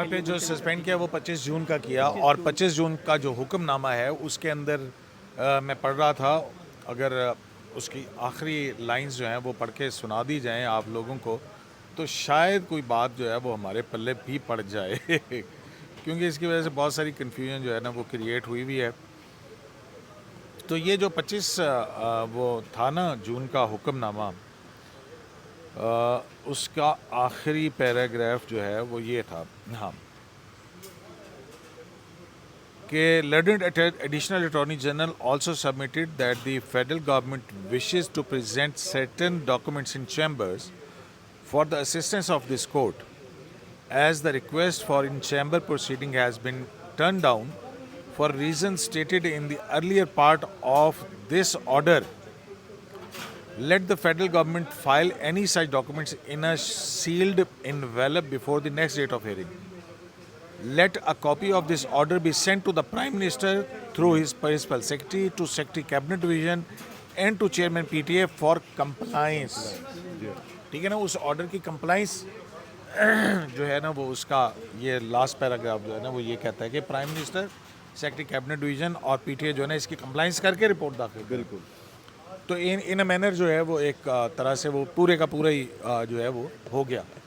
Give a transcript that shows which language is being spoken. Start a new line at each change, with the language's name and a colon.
Urdu: اور پھر جو سسپینڈ کیا وہ 25 جون کا کیا, اور 25 جون کا جو حکم نامہ ہے اس کے اندر میں پڑھ رہا تھا, اگر اس کی آخری لائنز جو ہیں وہ پڑھ کے سنا دی جائیں آپ لوگوں کو تو شاید کوئی بات جو ہے وہ ہمارے پلے بھی پڑ جائے کیونکہ اس کی وجہ سے بہت ساری کنفیوژن جو ہے نا وہ کریٹ ہوئی ہوئی ہے. تو یہ جو 25 وہ تھا نا جون کا حکم نامہ, اس کا آخری پیراگراف جو ہے وہ یہ تھا, ہاں,
English: کہ Learned Additional Attorney General also submitted that the federal government wishes to present certain documents in chambers for the assistance of this court, as the request for in-chamber proceeding has been turned down for reasons stated in the earlier part of this order. Let the federal government file any such documents in a sealed envelope before the next date of hearing. Let a copy of this order be sent to the Prime Minister through his principal secretary, to Secretary Cabinet Division and to Chairman PTA for compliance.
Urdu: ٹھیک ہے نا, اس order کی compliance جو ہے نا وہ اس کا یہ لاسٹ پیراگراف جو ہے نا وہ یہ کہتا ہے کہ prime minister, secretary cabinet division اور پی ٹی اے جو ہے نا اس کی کمپلائنس کر کے رپورٹ داخل. بالکل. تو
English: in a manner
Urdu: جو ہے وہ ایک طرح سے وہ پورے کا پورا ہی جو ہے وہ ہو گیا.